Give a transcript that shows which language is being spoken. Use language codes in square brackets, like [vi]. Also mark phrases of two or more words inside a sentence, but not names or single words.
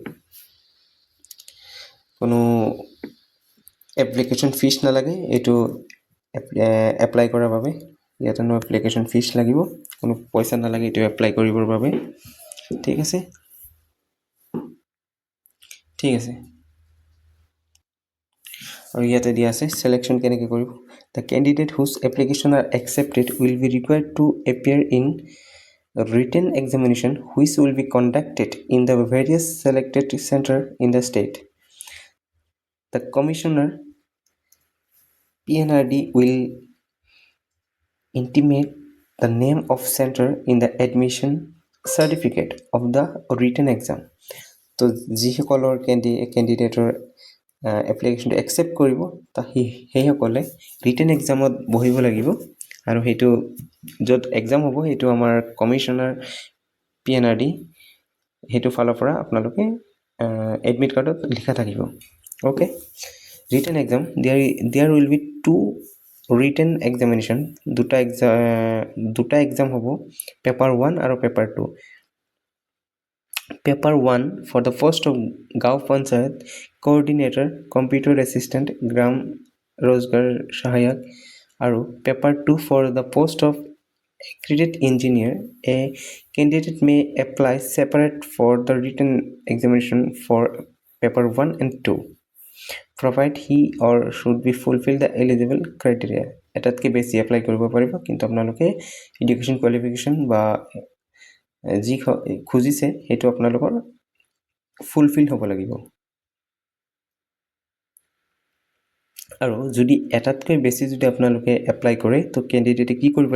[as] কোনো এপ্লিকেশ্যন ফিজ নালাগে এইটো এপ্লাই কৰাৰ বাবে ইয়াতে [en] no application fees [as] লাগিব কোনো পইচা নালাগে এইটো এপ্লাই কৰিবৰ বাবে ঠিক আছে আৰু ইয়াতে দিয়া আছে সিলেকশ্যন কেনেকৈ কৰিব [en] the candidate whose application are accepted will be required to appear in written examination which will be conducted in the various selected center in the state the commissioner PNRD will intimate the name of center in the admission certificate of the written exam [as] তো যিসকলৰ কেণ্ডিডেটৰ এপ্লিকেশ্যনটো একচেপ্ট কৰিব সেইসকলে [en] written exam [as] বহিব লাগিব আৰু সেইটো য'ত এক্সাম হ'ব সেইটো আমাৰ কমিশ্যনাৰ PNRD সেইটো ফালৰ পৰা আপোনালোকে [en] admit card [as] লিখা থাকিব ওকে [en] written exam there will be 2 written examination [as] দুটা এক্সাম হ'ব পেপাৰ 1 আৰু পেপাৰ 2 [en] পেপাৰ 1 for the post of [as] গাঁও পঞ্চায়ত [en] coordinator computer assistant গ্ৰাম रोजगार सहायक আৰু পেপাৰ 2 for the post of accredited engineer a candidate may apply separate for the written examination for paper 1 and 2 provide he or should be fulfill the eligible criteria [as] এটাতকে বেছি এপ্লাই কৰিব পাৰিব কিন্তু আপোনালোকে এডুকেশ্যন কোৱালিফিকেশ্যন বা যি খুজিছে সেইটো আপোনালোকৰ ফুলফিল হ'ব লাগিব আৰু যদি এটাতকৈ বেছি যদি আপোনালোকে এপ্লাই কৰে তো কেণ্ডিডেটে কি কৰিব